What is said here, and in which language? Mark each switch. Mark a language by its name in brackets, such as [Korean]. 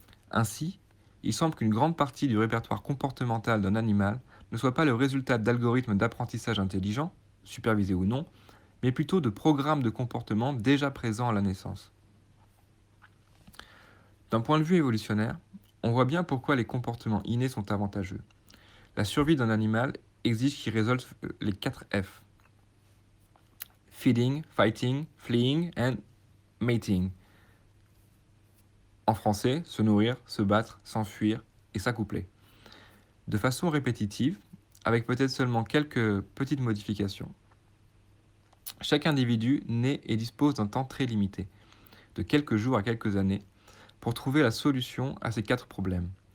[French] Ainsi, il semble qu'une grande partie du répertoire comportemental d'un animal ne soit pas le résultat d'algorithmes d'apprentissage intelligents, supervisés ou non, mais plutôt de programmes de comportement déjà présents à la naissance. D'un point de vue évolutionnaire, on voit bien pourquoi les comportements innés sont avantageux. La survie d'un animal exige qu'il résolve les 4 F. [English] Feeding, fighting, fleeing and mating. [French] En français, se nourrir, se battre, s'enfuir et s'accoupler. De façon répétitive, avec peut-être seulement quelques petites modifications. Chaque individu naît et dispose d'un temps très limité, de quelques jours à quelques années, pour trouver la solution à ces 4 problèmes.